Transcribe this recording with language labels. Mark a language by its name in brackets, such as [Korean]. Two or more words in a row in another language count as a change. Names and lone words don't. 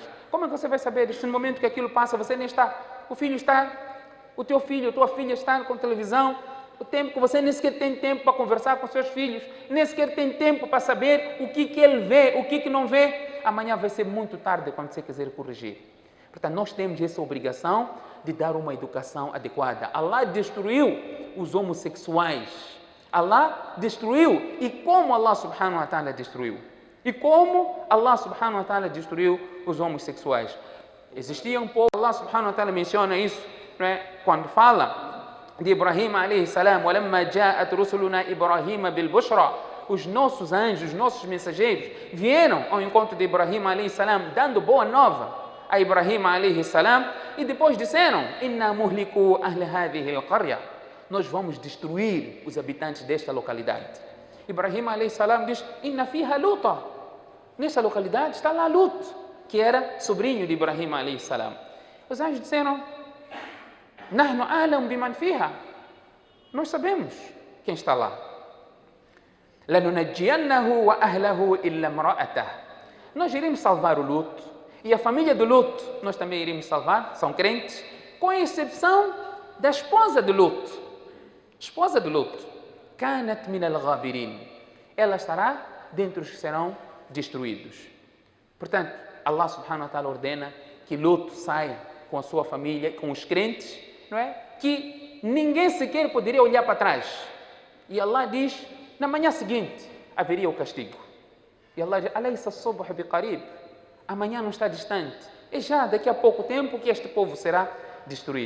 [Portuguese] Como é que você vai saber? Se no momento que aquilo passa, você nem está, o teu filho, a tua filha está com televisão, o tempo que você nem sequer tem tempo para conversar com seus filhos, nem sequer tem tempo para saber o que ele vê, o que não vê, amanhã vai ser muito tarde quando você quiser corrigir. Portanto, nós temos essa obrigação de dar uma educação adequada. Allah destruiu os homossexuais. Allah destruiu. E como Allah [Arabic] سبحانه وتعالى [Portuguese] destruiu? E como Allah [Arabic] سبحانه وتعالى [Portuguese] destruiu os homossexuais? Existia um povo, Allah [Arabic] سبحانه وتعالى [Portuguese] menciona isso, não é? Quando fala de Ibrahim [Arabic] عليه السلام, وَلَمَّا جَاءَتْ رُسُلُنَا إِبْرَاهِيمَ بِالْبُشْرَى, [Portuguese] os nossos anjos, os nossos mensageiros vieram ao encontro de Ibrahim [Arabic] عليه السلام, [Portuguese] dando boa nova a Ibrahim [Arabic] عليه السلام, [Portuguese] e depois disseram: [Arabic] إِنَّا مُهْلِكُوا أَهْلَ هَذِهِ الْقَرْيَةِ, [Portuguese] nós vamos destruir os habitantes desta localidade. Ibrahim [Arabic] عليه السلام [Portuguese] diz: [Arabic] إِنَّ فِيهَا لُوطًا, [Portuguese] nessa localidade está lá Lut, que era sobrinho de Ibrahim [Arabic] عليه السلام. [Portuguese] Os anjos disseram: [Arabic] نحن أعلم بمن فيها, [Portuguese] nós sabemos quem está lá. [Arabic] لننجينه وأهله إلا امرأته, [Portuguese] nós iremos salvar o Lut e a família do Lut nós também iremos salvar, são crentes, com exceção da esposa de Lut. Esposa de Lut, [Arabic] كانت من الغابرين, [Portuguese] ela estará dentre os que serão destruídos. Portanto, Allah [Arabic] سبحانه وتعالى [Portuguese] ordena que Lut saia com a sua família, com os crentes, não é? Que ninguém sequer poderia olhar para trás. E Allah diz: na manhã seguinte haveria o castigo. E Allah diz: [Arabic] أليس الصبح بقريب, [Portuguese] amanhã não está distante, é já daqui a pouco tempo que este povo será destruído.